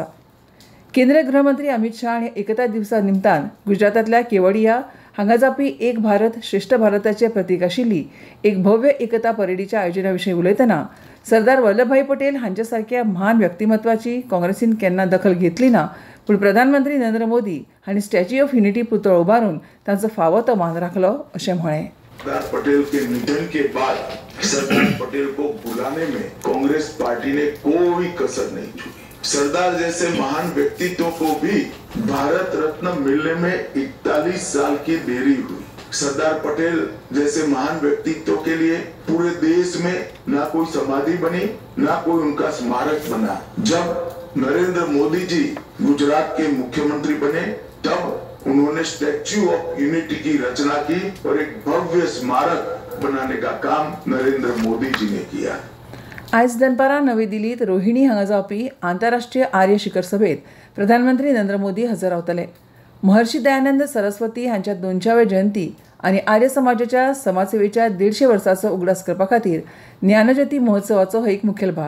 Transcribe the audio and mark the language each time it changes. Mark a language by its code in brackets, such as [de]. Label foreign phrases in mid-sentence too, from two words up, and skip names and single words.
[kok] केंद्रीय गृहमंत्री अमित शाह हांणी एकता दिवसा निमतान गुजरातांतल्या केवडिया हांगा जावपी एक भारत श्रेष्ठ भारताचें प्रतीक आशिल्ली एक भव्य एकता परेडीच्या आयोजना विशीं उलयतना सरदार वल्लभभाई पटेल हांच्या सारक्या महान व्यक्तिमत्वाची काँग्रेसीन केन्ना दखल घेतली ना, पूण प्रधानमंत्री नरेंद्र मोदी हांणी स्टॅच्यू ऑफ युनिटी पुतळो उबारून तांचो फावो तो मान राखलो अशें म्हळें. [hi] सरदार पटेल के निधन के बाद सरदार पटेल को बुलाने में कांग्रेस पार्टी ने कोई कसर नहीं छोड़ी. सरदार जैसे महान व्यक्तित्व को भी भारत रत्न मिलने में 41 साल की देरी हुई. सरदार पटेल जैसे महान व्यक्तित्व के लिए पूरे देश में ना कोई समाधि बनी, ना कोई उनका स्मारक बना. जब नरेंद्र मोदी जी गुजरात के मुख्यमंत्री बने तब उन्होंने स्टैच्यू ऑफ यूनिटी की रचना की और एक भव्य स्मारक बनाने का काम नरेंद्र मोदी जी ने किया. [kok] आयज दनपारां नवी दिल्लीत रोहिणी हांगा जावपी आंतरराष्ट्रीय आर्य शिखर सभेत प्रधानमंत्री नरेंद्र मोदी हजर रावतले. महर्षी दयानंद सरस्वती हांच्या 200व्या जयंती आनी आर्य समाजाच्या समाजसेवेच्या 150 वर्सांचो उगडास करपा खातीर ज्ञानज्योती महोत्सवाचो हो एक मुखेल भाग.